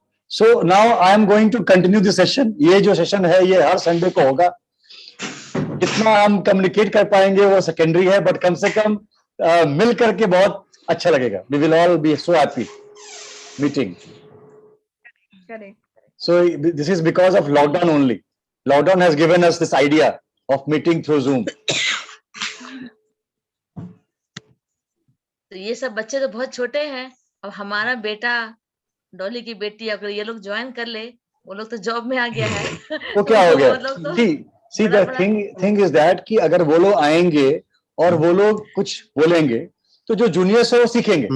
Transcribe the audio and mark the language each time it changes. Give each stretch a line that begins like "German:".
English: So now I am going to continue the session.
Hindi: ये जो session है ये हर संडे को होगा। कितना हम कम्युनिकेट कर पाएंगे वो सेकेंडरी है, बट कम से कम मिल करके बहुत अच्छा लगेगा।
English: We will all be so happy meeting. Correct. So this is because of lockdown only. Lockdown has given us this idea of meeting through Zoom.
Hindi: तो ये सब बच्चे तो बहुत छोटे हैं। अब हमारा बेटा, डॉली की बेटी, अगर ये लोग ज्वाइन कर ले, वो लोग तो जॉब में आ गया है। तो क्या हो गया? वो लोग तो
English: See the thing is that
Hindi: कि अगर वो लोग आएंगे और वो लोग कुछ बोलेंगे तो जो जूनियर्स है वो सीखेंगे।